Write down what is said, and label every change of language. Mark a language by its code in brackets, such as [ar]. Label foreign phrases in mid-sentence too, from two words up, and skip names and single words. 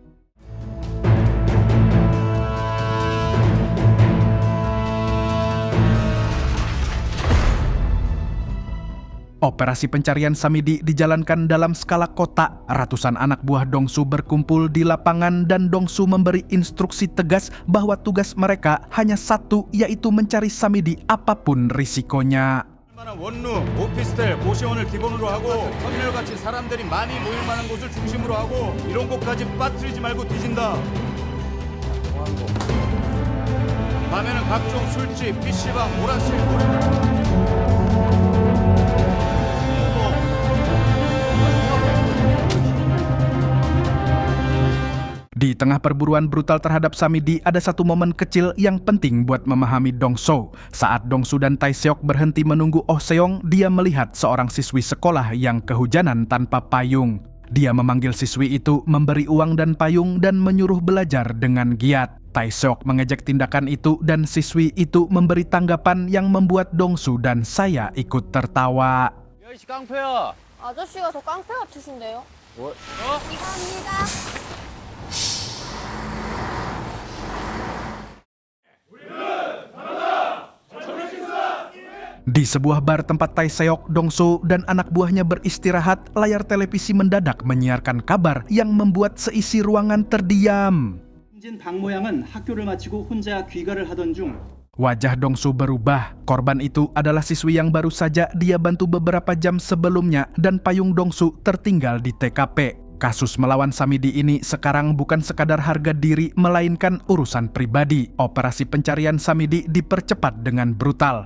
[id] Operasi pencarian Samidi dijalankan dalam skala kota. Ratusan anak buah Dong-su berkumpul di lapangan dan Dong-su memberi instruksi tegas bahwa tugas mereka hanya satu, yaitu mencari Samidi apapun risikonya. [ko] 원룸, 오피스텔, 고시원을 기본으로 하고 터미널같이 사람들이 많이 모일 만한 곳을 중심으로 하고 이런 곳까지 빠뜨리지 말고 뒤진다. 밤에는 각종 술집, PC방, 오락실, [id] Di tengah perburuan brutal terhadap Samidi, ada satu momen kecil yang penting buat memahami Dong-so. Saat Dong-su dan Tae-seok berhenti menunggu Oh Seong, dia melihat seorang siswi sekolah yang kehujanan tanpa payung. Dia memanggil siswi itu, memberi uang dan payung, dan menyuruh belajar dengan giat. Tae-seok mengejek tindakan itu dan siswi itu memberi tanggapan yang membuat Dong-su dan saya ikut tertawa. [ko] 야이씨 깡패야. 아저씨가 더 깡패 같으신데요? 감사합니다. [id] Di sebuah bar tempat Tae-seok, Dong-su, dan anak buahnya beristirahat, layar televisi mendadak menyiarkan kabar yang membuat seisi ruangan terdiam. [ko] 박 모양은 학교를 마치고 혼자 귀가를 하던 중 [id] Wajah Dong-su berubah. Korban itu adalah siswi yang baru saja dia bantu beberapa jam sebelumnya dan payung Dong-su tertinggal di TKP. Kasus melawan Samidi ini sekarang bukan sekadar harga diri, melainkan urusan pribadi. Operasi pencarian Samidi dipercepat dengan brutal.